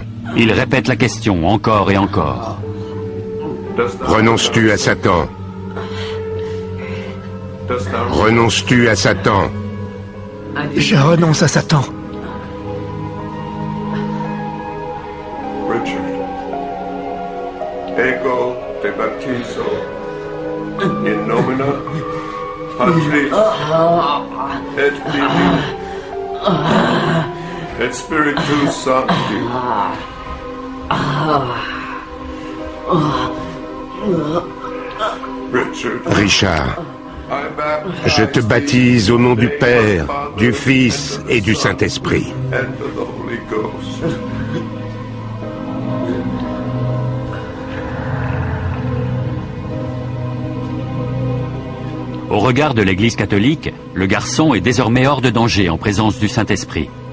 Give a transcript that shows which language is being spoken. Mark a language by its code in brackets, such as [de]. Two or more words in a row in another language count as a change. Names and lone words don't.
[fr] Il répète la question encore et encore. Renonces-tu à Satan? Renonces-tu à Satan? Je renonce à Satan. Richard. [la] Ego te baptizo. In nomine Patris et Filii et Spiritus Sancti. [fr] Richard, je te baptise au nom du Père, du Fils et du Saint-Esprit. Au regard de l'Église catholique, le garçon est désormais hors de danger en présence du Saint-Esprit.